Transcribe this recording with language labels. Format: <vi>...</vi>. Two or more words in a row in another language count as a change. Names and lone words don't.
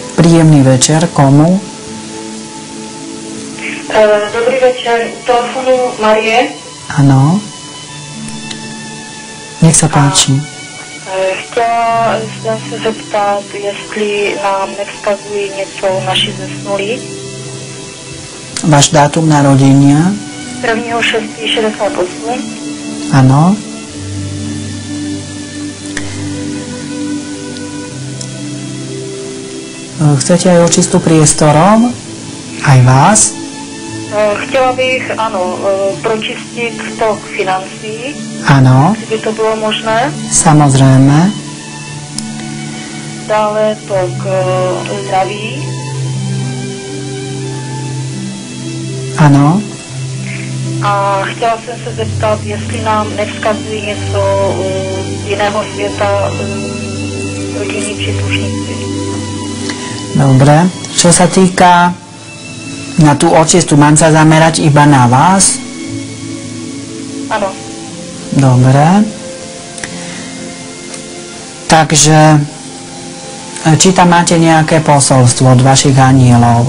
<sk>Príjemný večer. Komu?</sk> <cs>Dobrý večer. Telefonu Marie.</cs> <sk>Áno. Nech sa páči.</sk> <cs>Chtěla jsem se zeptat, jestli nám nevzkazují něco naši zesnulí.</cs> <sk>Váš dátum narodenia? 1.6.68. Áno. Chcete aj očistu priestorov? Aj vás?</sk> <cs>Chtěla bych, ano, pročistit tok financí.</cs> <sk>Áno.</sk> <cs>Kdyby to bylo možné.</cs> <sk>Samozrejme.</sk> <cs>Dále tok zdraví.</cs> <sk>Áno.</sk> <cs>A chtěla jsem se zeptat, jestli nám nevzkazují něco jiného světa rodinní příslušníci.</cs> <sk>Dobre. Čo sa týka na tú očistu, mám sa zamerať iba na vás? Áno. Dobre. Takže či tam máte nejaké posolstvo od vašich anielov?</sk>